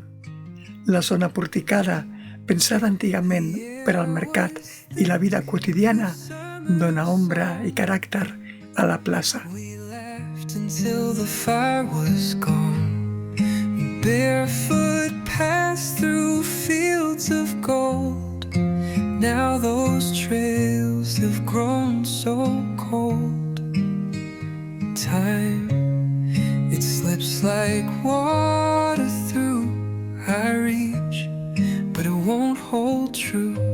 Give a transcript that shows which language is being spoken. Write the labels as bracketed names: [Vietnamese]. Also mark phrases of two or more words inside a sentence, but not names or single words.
[Catalan] La zona porticada, pensada antigament per al mercat i la vida quotidiana, dona ombra i caràcter a la plaça. [English] Until the fire was gone, barefoot passed through fields of gold. Now those trails have grown so cold. Time, it slips like water through our reach, but it won't hold true.